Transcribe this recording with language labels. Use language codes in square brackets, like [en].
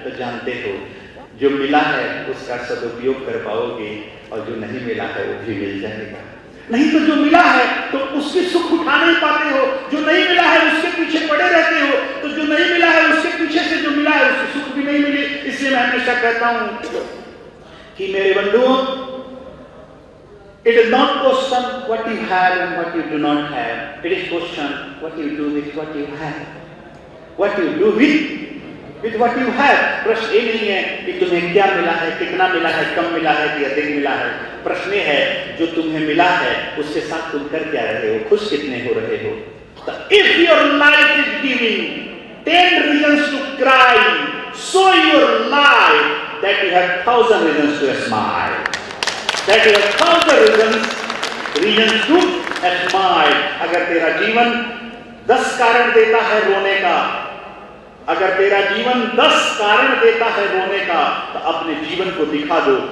[hi] तो जानते हो जो मिला है उसका सदुपयोग कर पाओगे और जो नहीं मिला है वो भी मिल जाएगा। नहीं तो जो मिला है तो उसके सुख उठा नहीं पाते हो, जो नहीं मिला है उसके पीछे पड़े रहते हो। तो जो नहीं मिला है उसके पीछे से जो मिला है उसके सुख भी नहीं मिले। इसलिए मैं हमेशा कहता हूं कि मेरे बंधुओं, [en] it is not question what you have and what you do not have. It is question what you do with what you have. What you do with what you have. [hi] प्रश्न ये नहीं है कि तुम्हें क्या मिला है, कितना मिला है, कम मिला है कि अधिक मिला है। प्रश्न ये है जो तुम्हें मिला है उसके साथ तुम कर क्या रहे हो, खुश कितने हो रहे हो। [en] If your life is giving 10 reasons to cry, so your life that you have 1,000 reasons to smile. That you have 1,000 reasons to smile. [hi] अगर तेरा जीवन 10 कारण देता है रोने का, अगर तेरा जीवन 10 कारण देता है रोने का, तो अपने जीवन को दिखा दो।